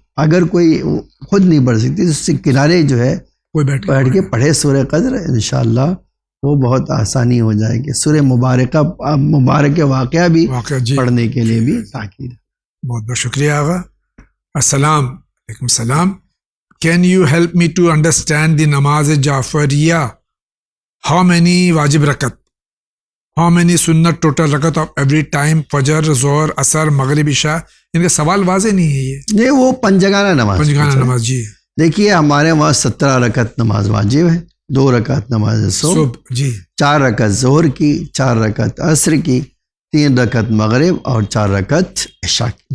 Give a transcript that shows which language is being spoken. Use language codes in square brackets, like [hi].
[ur] اگر کوئی خود نہیں پڑھ سکتی تو اس سے کنارے جو ہے کوئی بیٹھ کے پڑھے سورہ قدر، انشاءاللہ وہ بہت آسانی ہو جائے گی. سورہ مبارک واقعہ بھی پڑھنے کے لیے بھی تاکید. بہت بہت شکریہ آغا. السلام علیکم. السلام. [en] Can you help me to understand the namaz Jafariya? How many wajib rakat? How many sunnat total rakat of every time? Fajr, Zohar, Asar, Maghrib, Isha. [ur] ان کا سوال واضح نہیں ہے یہ. نہیں، وہ پنجگانہ نماز. پنجگانہ نماز. جی دیکھیے ہمارے وہاں 17 رکعت نماز واجب ہے، 2 رکعت نماز صبح، جی 4 رکعت ظہر کی، 4 رکعت عصر کی، 3 رکعت مغرب اور 4 رکعت عشاء کی.